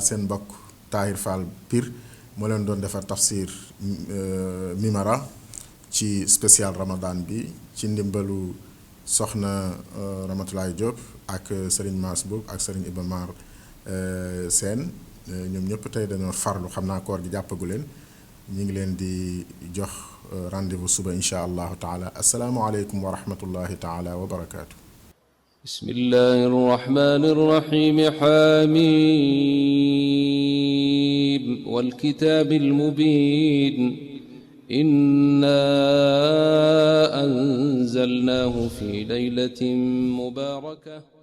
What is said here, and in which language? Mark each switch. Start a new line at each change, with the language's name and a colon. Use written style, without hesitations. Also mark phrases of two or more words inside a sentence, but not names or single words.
Wolof: seen mbokk Tahir Fall Pire moo leen doon defar tafsir Mimara ci spécial Ramadan bi ci ndimbalu soxna Ramatoulaye Diop ak Serigne Mass Boub ak Serigne Iba Mar Sène. ñoom ñëpp tey dañoo farlu, xam naa koor gi jàppagu leen. ñu ngi leen di jox rendez-vous suba
Arabic: إن شاء الله تعالى. السلام عليكم ورحمة الله تعالى وبركاته. بسم الله الرحمن الرحيم حميم والكتاب المبين إنا أنزلناه في ليلة مباركة